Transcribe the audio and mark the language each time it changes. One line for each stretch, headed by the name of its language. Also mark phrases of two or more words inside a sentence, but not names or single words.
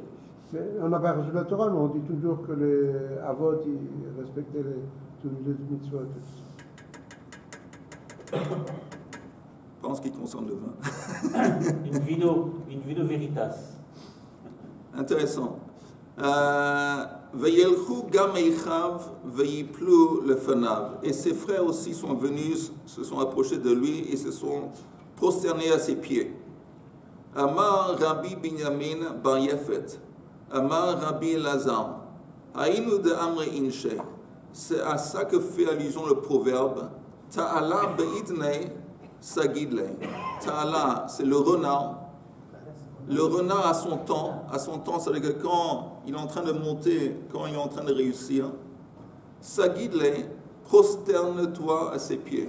French: Mais on n'a pas reçu la Torah, mais on dit toujours que les Avot, ils respectaient tous les mitzvot. Pas en ce qui concerne le vin. Une vidéo Veritas. Intéressant.
Hebrew: וילכו גם אחיו ויפלו לפניו.
French: Et ses frères aussi sont venus, se sont approchés de lui et se sont prosternés à ses pieds.
Hebrew: אמר רבי בנימין בר יפת. אמר רבי אלעזר.
Aramaic: היינו דאמרי אינשי.
French: C'est à ça que fait allusion le proverbe.
Aramaic: תעלא בעידניה סגיד ליה.
French: Ta'ala, c'est le renard. Le renard a son temps, c'est-à-dire que quand il est en train de monter, quand il est en train de réussir, sagidle, prosterne-toi à ses pieds.